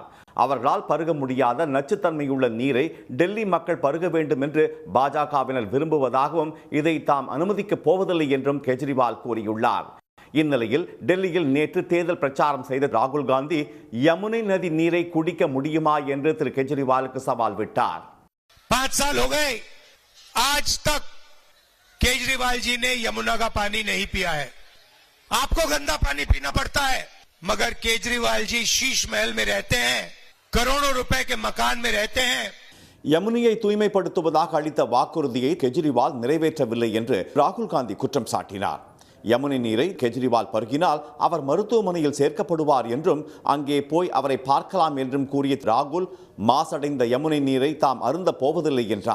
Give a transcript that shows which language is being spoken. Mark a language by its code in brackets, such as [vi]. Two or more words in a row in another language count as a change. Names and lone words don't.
[ta] அவர்களால் பருக முடியாத நச்சுத்தன்மையுள்ள நீரை டெல்லி மக்கள் பருக வேண்டும் என்று பாஜகவினர் விரும்புவதாகவும் இதை தாம் அனுமதிக்கப் போவதில்லை என்றும் கெஜ்ரிவால் கூறியுள்ளார். இந்நிலையில் டெல்லியில் நேற்று தேர்தல் பிரச்சாரம் செய்த ராகுல் காந்தி யமுனை நதி நீரை குடிக்க முடியுமா என்று திரு கெஜ்ரிவாலுக்கு சவால் விட்டார். [hi] 5 साल हो गए, आज तक केजरीवाल जी ने यमुना का पानी नहीं पिया है। आपको गंदा पानी पीना पड़ता है, मगर केजरीवाल जी शीश महल में रहते हैं, करोड़ों रुपए के मकान में रहते हैं. [ta] யமுனையை தூய்மைப்படுத்துவதாக அளித்த வாக்குறுதியை கெஜ்ரிவால் நிறைவேற்றவில்லை என்று ராகுல் காந்தி குற்றம் சாட்டினார். யமுனை நீரை கெஜ்ரிவால் பருகினால் அவர் மருத்துவமனையில் சேர்க்கப்படுவார் என்றும் அங்கே போய் அவரை பார்க்கலாம் என்றும் கூறிய ராகுல், மாசடைந்த யமுனை நீரை தாம் அருந்த போவதில்லை என்றார்.